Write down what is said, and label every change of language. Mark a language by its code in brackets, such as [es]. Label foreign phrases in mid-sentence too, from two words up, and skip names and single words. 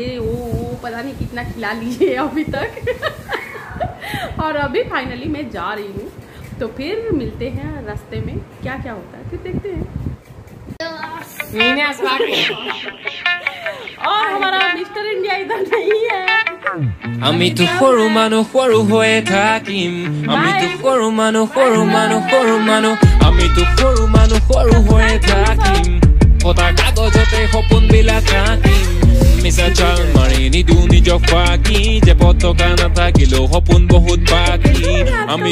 [hi] ये वो पता नहीं कितना खिला लीजिए अभी तक। और अभी फाइनली मैं जा रही हूँ, तो फिर मिलते हैं रास्ते में, क्या क्या होता है फिर देखते हैं। और हमारा मिस्टर इंडिया इधर नहीं है। [as] আমি তো সৰু মানুহ সৰু হৈয়ে থাকিম, আমি তো সৰু মানুহ সৰু মানুহ সৰু মানুহ, আমি তো সৰু মানুহ সৰু হৈয়ে থাকিম, ফটা কাগজতে সপোন বিলাক আঁকিম, মিছা চাল মাৰি নিদিওঁ নিজক ফাঁকি, যে পতকা নাথাকিলেও সপোন বহুত বাকী, আমি